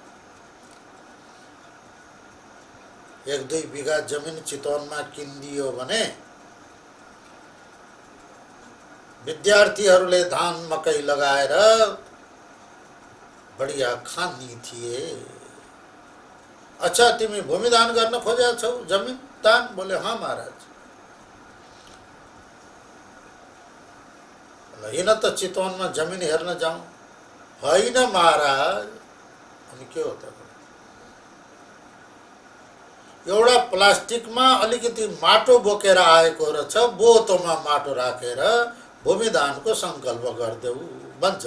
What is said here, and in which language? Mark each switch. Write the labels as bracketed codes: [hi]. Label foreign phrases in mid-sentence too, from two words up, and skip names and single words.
[ne] 1-2 बिघा जमिन चितवनमा किनिदियो भने विद्यार्थीहरूले धान मकै लगाएर बढिया खानी थिए। अच्छा, तिमी भूमि दान गर्न खोजेका छौ, जमिन दान? [hi] बोले हाँ महाराज। [ne] होइन त चितवनमा जमिन हेर्न जाउँ। होइन महाराज। अनि के हो त? एउटा प्लास्टिकमा अलिकति माटो बोकेर आएको रहेछ, बोतोमा माटो राखेर भूमि दानको संकल्प गर्देऊ भन्छ।